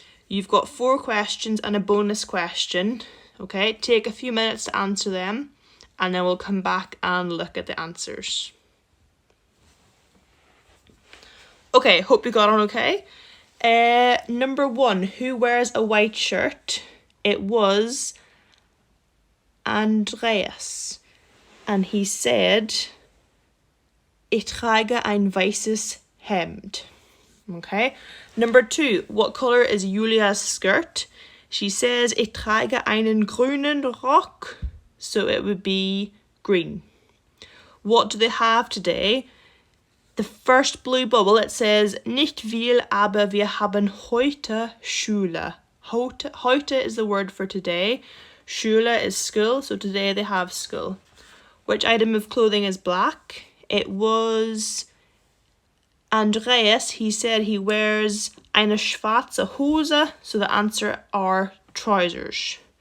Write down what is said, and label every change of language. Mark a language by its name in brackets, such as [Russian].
[English] You've got 4 questions and a bonus question. Okay, take a few minutes to answer them, and then we'll come back and look at the answers. Okay, hope you got on okay. Number 1, who wears a white shirt? It was Andreas, and he said, [German] Ich trage ein weißes Hemd. [English] Okay. Number 2, what colour is Julia's skirt? She says, [German] Ich trage einen grünen Rock. [English] So it would be green. What do they have today? The first blue bubble, it says, [German] Nicht viel, aber wir haben heute Schule. [English] Heute is the word for today. Schule is school, so today they have school. Which item of clothing is black? It was Andreas. He said he wears [German] eine schwarze Hose, [English] so the answer are trousers.